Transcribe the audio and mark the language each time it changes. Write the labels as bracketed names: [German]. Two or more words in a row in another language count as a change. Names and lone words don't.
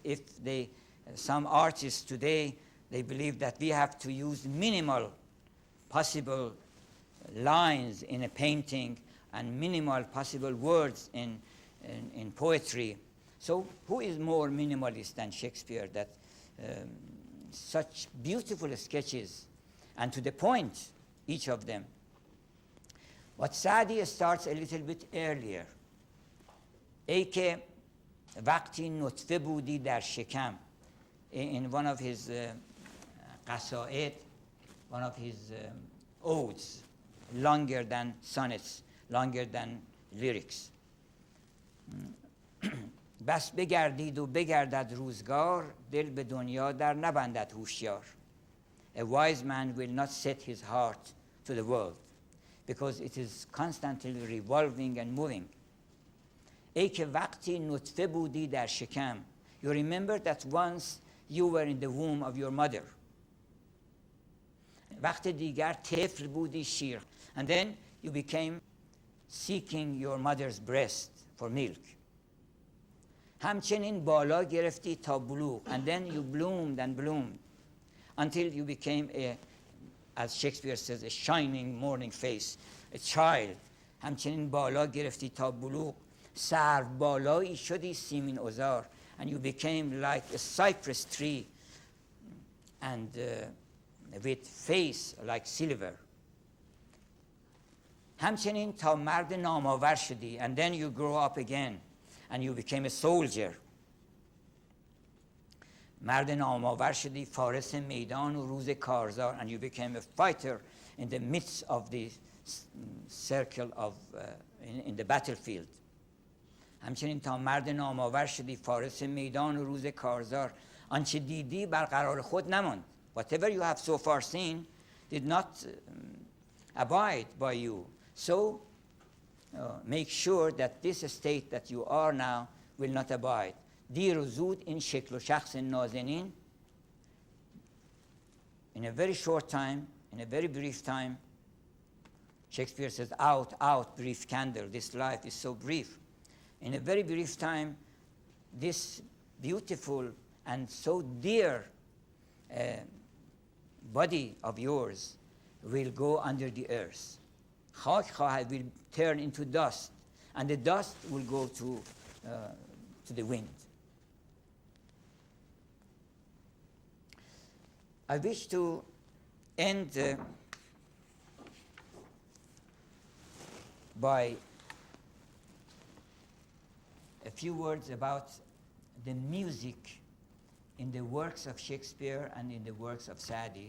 [English] If some artists today, they believe that we have to use minimal possible lines in a painting and minimal possible words in poetry. So who is more minimalist than Shakespeare, that such beautiful sketches and to the point, each of them. But Saadi starts a little bit earlier. [Persian] ای که وقتی نطفه بودی در شکم. [English] In one of his قصائد, one of his odes, longer than sonnets, longer than lyrics. [Persian] بس بگردید و بگردد روزگار، دل به دنیا در نبندد هوشیار. [English] A wise man will not set his heart to the world because it is constantly revolving and moving. [Persian] ای که وقتی نطفه بودی در شکم. [English] You remember that once you were in the womb of your mother. [Persian] وقت دیگر طفل بودی شیر. [English] And then you became seeking your mother's breast for milk. [Persian] همچنین بالا گرفتی تا بلوغ. [English] And then you bloomed and bloomed until you became a as Shakespeare says, a shining morning face, a child. [Persian] همچنین بالا گرفتی تا بلوغ، سرو بالایی شدی سیمین عذار. [English] And you became like a cypress tree and with face like silver. [Persian] همچنین تا مرد نامآور شدی. [English] And then you grow up again and you became a soldier. [Persian] مرد نامآور شدی، فارس میدان و روز کارزار. [English] And you became a fighter in the midst of the circle of in the battlefield. [Persian] همچنین تا مرد نامآور شدی، فارس میدان و روز کارزار. آنچه دیدی برقرار خود نماند. [English] Whatever you have so far seen did not abide by you. So make sure that this state that you are now will not abide. [Persian] دیر و زود این شکل و شخص نازنین [English] in a very short time, in a very brief time, Shakespeare says, out, out, brief candle, this life is so brief. In a very brief time, this beautiful and so dear body of yours will go under the earth. [Persian] خاک خواهد [English] will turn into dust, and the dust will go to the wind. I wish to end by a few words about the music in the works of Shakespeare and in the works of Saadi.